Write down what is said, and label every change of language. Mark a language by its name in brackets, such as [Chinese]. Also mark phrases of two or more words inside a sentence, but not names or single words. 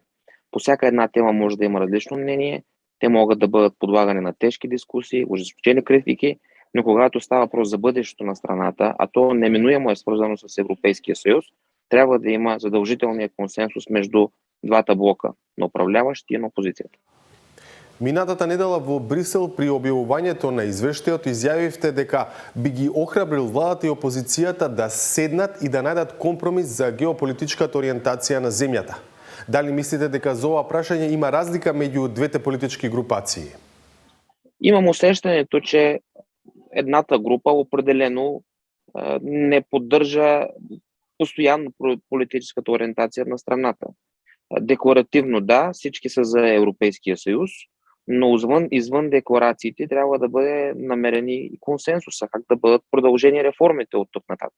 [Bulgarian] По всяка една тема може да има различно мнение, те могат да бъдат подлагани на тежки дискусии, ожесточени критики, Но когато става въпрос за бъдещето на страната, а то неминуемо е свързано с Европейския съюз, трябва да има задължителния консенсус между двата блока на управляващи и на опозицията. [Macedonian] Минатата недела во Брисел при објавувањето на извештајот изјавивте дека би ги охрабрил владата и опозицијата да седнат и да најдат компромис за геополитичката ориентација на земјата. Дали мислите дека за ова прашање има разлика меѓу двете политички групации? [Bulgarian] Имам усещането, че едната група определено не поддържа постоянно политическата ориентация на страната. Декларативно да, всички са за Европейския съюз, но извън декларациите трябва да бъде намерени консенсуса, как да бъдат продължени реформите от тук нататък.